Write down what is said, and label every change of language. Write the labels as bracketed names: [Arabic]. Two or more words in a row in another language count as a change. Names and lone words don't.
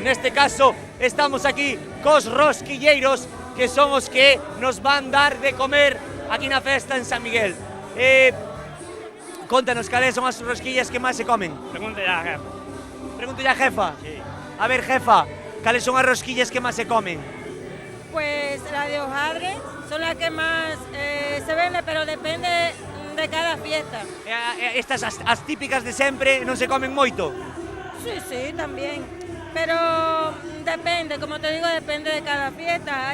[Galician] Neste caso, estamos aquí cos rosquilleiros, que son os que nos van dar de comer aquí na festa en San Miguel. Contanos cales son as rosquillas que máis se comen. [Spanish] Pregúntale a jefa. Pregúntale a jefa? Sí. [Galician] A ver, jefa, cales son as rosquillas que máis se comen? [Spanish] Pues la de hojaldre son las que más se vende, pero depende de cada fiesta. [Galician] Estas, as típicas de sempre, non se comen moito? [Spanish] Sí, también. Pero depende, como te digo, depende de cada fiesta.